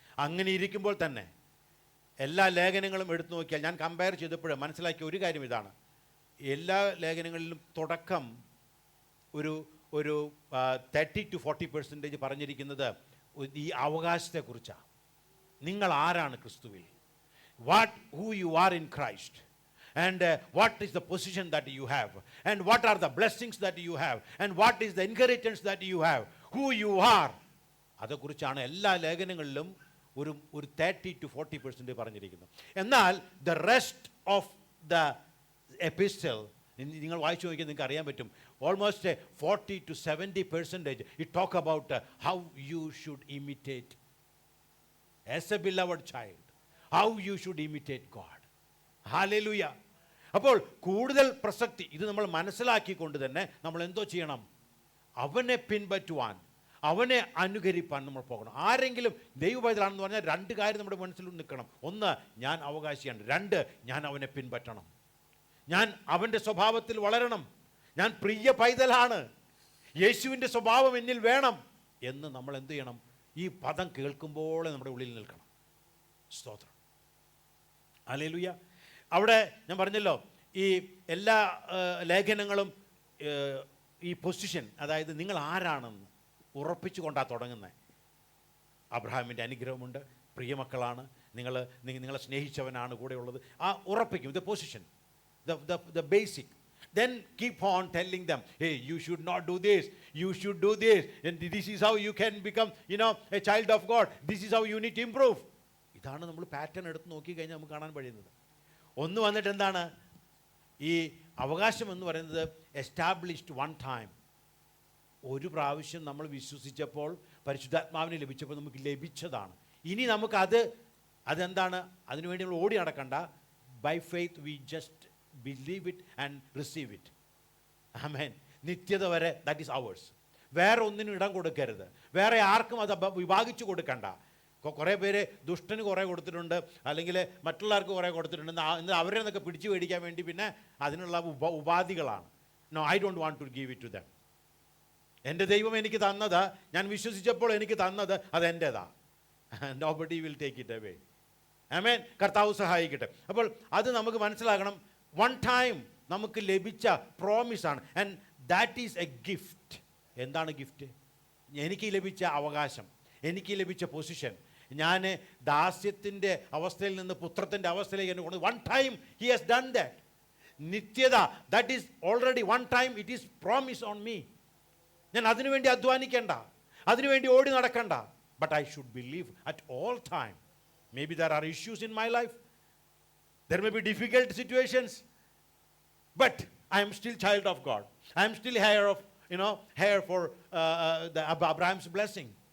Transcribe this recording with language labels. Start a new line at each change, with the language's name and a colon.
Malayalam: അങ്ങനെ ഇരിക്കുമ്പോൾ തന്നെ എല്ലാ ലേഖനങ്ങളും എടുത്തു നോക്കിയാൽ, ഞാൻ കമ്പയർ ചെയ്തപ്പോൾ മനസ്സിലാക്കിയ ഒരു കാര്യം ഇതാണ്. എല്ലാ ലേഖനങ്ങളിലും തുടക്കം ഒരു 30 to 40% പറഞ്ഞിരിക്കുന്നത് ഈ അവകാശത്തെക്കുറിച്ചാണ്. നിങ്ങൾ ആരാണ് ക്രിസ്തുവിൽ,
English: who you are in Christ, and what is the position that you have, and what are the blessings that you have, and what is the inheritance that you have, who you are.
Malayalam: അതേക്കുറിച്ചാണ് എല്ലാ ലേഖനങ്ങളിലും ഒരു 30 to 40% പറഞ്ഞിരിക്കുന്നത്. എന്നാൽ
English: the rest of the epistle,
Malayalam: നിങ്ങൾ വായിച്ചു നോക്കിയാൽ നിങ്ങൾക്ക് അറിയാൻ പറ്റും,
English: Almost 40 to 70% it talk about how you should imitate as a beloved child, how you should imitate God. Hallelujah.
Malayalam: അപ്പോൾ കൂടുതൽ പ്രസക്തി ഇത് നമ്മൾ മനസ്സിലാക്കിക്കൊണ്ട് തന്നെ നമ്മൾ എന്തോ ചെയ്യണം? അവനെ പിൻപറ്റുവാൻ, അവനെ അനുകരിപ്പാൻ നമ്മൾ പോകണം. ആരെങ്കിലും ദൈവപൈതലാണെന്ന് പറഞ്ഞാൽ രണ്ട് കാര്യം നമ്മുടെ മനസ്സിൽ നിൽക്കണം. ഒന്ന്, ഞാൻ അവകാശിയാണ്. രണ്ട്, ഞാൻ അവനെ പിൻപറ്റണം. ഞാൻ അവൻ്റെ സ്വഭാവത്തിൽ വളരണം. ഞാൻ പ്രിയ പൈതലാണ്, യേശുവിൻ്റെ സ്വഭാവം എന്നിൽ വേണം എന്ന് നമ്മൾ എന്ത് ചെയ്യണം? ഈ പദം കേൾക്കുമ്പോൾ നമ്മുടെ ഉള്ളിൽ നിൽക്കണം. സ്തോത്രം, ഹല്ലേലൂയ. അവിടെ ഞാൻ പറഞ്ഞല്ലോ, ഈ എല്ലാ ലേഖനങ്ങളും ഈ പൊസിഷൻ, അതായത് നിങ്ങൾ ആരാണെന്ന് ഉറപ്പിച്ചുകൊണ്ടാണ് തുടങ്ങുന്നത്. അബ്രഹാമിൻ്റെ അനുഗ്രഹമുണ്ട്, പ്രിയമക്കളാണ്, നിങ്ങളെ സ്നേഹിച്ചവനാണ് കൂടെയുള്ളത്, ആ ഉറപ്പിക്കും.
English: The position, the basic. Then keep on telling them, hey, you should not do this, you should do this, and this is how you can become, a child of God, this is how you need to improve.
Malayalam: ഇതാണ് നമ്മൾ pattern എടുത്ത് നോക്കിക്കഴിഞ്ഞാൽ നമുക്ക് കാണാൻ കഴിയുന്നത്. ഒന്ന് വന്നിട്ട് എന്താണ് ഈ അവകാശം എന്ന് പറയുന്നത്? Established one time. ഒരു പ്രാവശ്യം നമ്മൾ വിശ്വസിച്ചപ്പോൾ, പരിശുദ്ധാത്മാവിനെ ലഭിച്ചപ്പോൾ നമുക്ക് ലഭിച്ചതാണ്. ഇനി അതെന്താണ്? അതിനുവേണ്ടി നമ്മൾ ഓടി നടക്കണ്ട.
English: By faith we just believe it and receive it. Amen.
Malayalam: നിത്യത വരെ
English: That is ours.
Malayalam: വേറെ ഒന്നിനും ഇടം കൊടുക്കരുത്, വേറെ ആർക്കും അത് വിഭാഗിച്ചു കൊടുക്കണ്ട. കുറേ പേര് ദുഷ്ടന് കുറേ കൊടുത്തിട്ടുണ്ട്, അല്ലെങ്കിൽ മറ്റുള്ളവർക്ക് കുറേ കൊടുത്തിട്ടുണ്ട്. ഇന്ന് അവരെ നിന്നൊക്കെ പിടിച്ചു മേടിക്കാൻ വേണ്ടി പിന്നെ അതിനുള്ള ഉപാധികളാണ്.
English: No, I don't want to give it to them.
Malayalam: എൻ്റെ ദൈവം എനിക്ക് തന്നത്, ഞാൻ വിശ്വസിച്ചപ്പോൾ എനിക്ക് തന്നത്, അത് എൻ്റേതാ.
English: Nobody will take it away. Amen.
Malayalam: കർത്താവ് സഹായിക്കട്ടെ. അപ്പോൾ അത് നമുക്ക് മനസ്സിലാക്കണം.
English: one time
Malayalam: നമുക്ക് ലഭിച്ച പ്രോമിസാണ്,
English: And that is a gift.
Malayalam: എന്താണ് ഗിഫ്റ്റ്? എനിക്ക് ലഭിച്ച അവകാശം, എനിക്ക് ലഭിച്ച പൊസിഷൻ. ഞാൻ ദാസ്യത്തിൻ്റെ അവസ്ഥയിൽ നിന്ന് പുത്രത്തിൻ്റെ അവസ്ഥയിലേക്ക് എന്നെ കൊണ്ട്
English: One time he has done that. നിത്യത, that is already one time it is promise on me.
Malayalam: ഞാൻ അതിനുവേണ്ടി അധ്വാനിക്കേണ്ട, അതിനുവേണ്ടി ഓടി നടക്കണ്ട.
English: But I should believe at all time. Maybe there are issues in my life. There may be difficult situations. But I am still child of God. I am still heir for the Abraham's blessing.